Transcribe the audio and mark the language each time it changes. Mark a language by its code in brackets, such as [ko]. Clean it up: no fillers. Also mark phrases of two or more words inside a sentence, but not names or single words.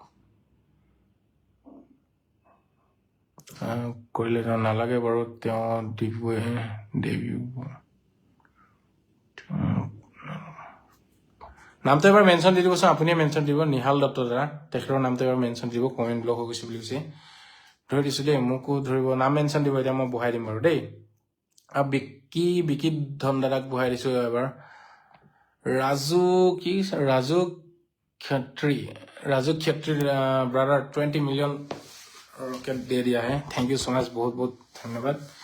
[as] নালাগে বাৰু তেওঁ নামটো এবাৰ মেনশ্যন দি দিবচোন আপুনিয়ে মেনশ্যন দিব নিহাল দত্ত দাদা তেখেতৰ নামটো এবাৰ মেনশ্যন দিব কমেণ্ট ব্লক হৈ গৈছে বুলি কৈছে ধৰি দিছো দেই মোকো ধৰিব নাম মেনশ্যন দিব এতিয়া মই বহাই দিম বাৰু দেই আৰু বিকি ধন দাদাক বহাই দিছো এবাৰ राजू [hi] खत्री ब्रदर 20 मिलियन रॉकेट दे दिया है [en] thank you so much [hi] बहुत बहुत धन्यवाद